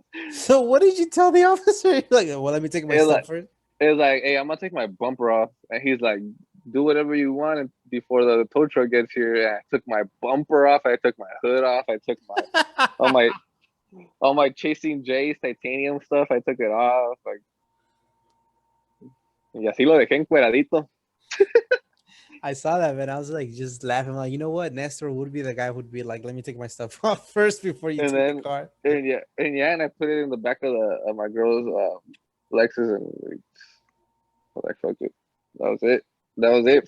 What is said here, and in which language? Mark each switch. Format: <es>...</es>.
<en>So what did you tell the officer? You're like, well, let me take my It was stuff like first. it was like, hey, I'm gonna take my bumper off, and he's like, do whatever you want before the tow truck gets here. And I took my bumper off. I took my hood off. I took all my all my Chasing J's titanium stuff. I took it off. Like,</en> <es>y así lo dejé encueradito.</es> <en>I saw that, man. I was like, just laughing, like, you know what? Nestor would be the guy who'd be like, let me take my stuff off first before you And take the then car. and I put it in the back of my girl's Lexus, and I was like, fuck it. That was it. That was it.</en>